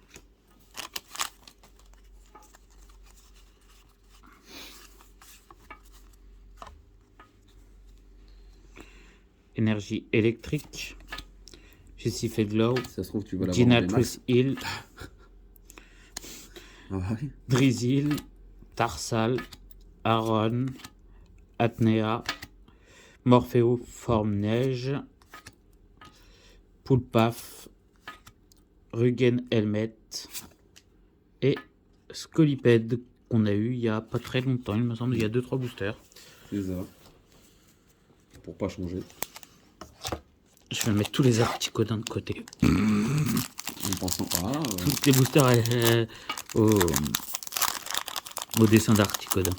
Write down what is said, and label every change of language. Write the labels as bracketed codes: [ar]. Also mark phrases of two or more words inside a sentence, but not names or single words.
[fr] Énergie électrique. Jessie Fedlow. Ça se trouve, tu vas l'avoir. Ginatrix Hill. Ah ouais. Drizzle. Tarsal. Aaron. Atnea. Morpheo forme neige. Poulpaf. Rugen Helmet. Et Scoliped qu'on a eu il y a pas très longtemps, il me semble, il y a 2-3 boosters. C'est ça. Pour pas changer. Je vais mettre tous les articodins de côté. En pensant Tous les boosters au dessin d'articodin.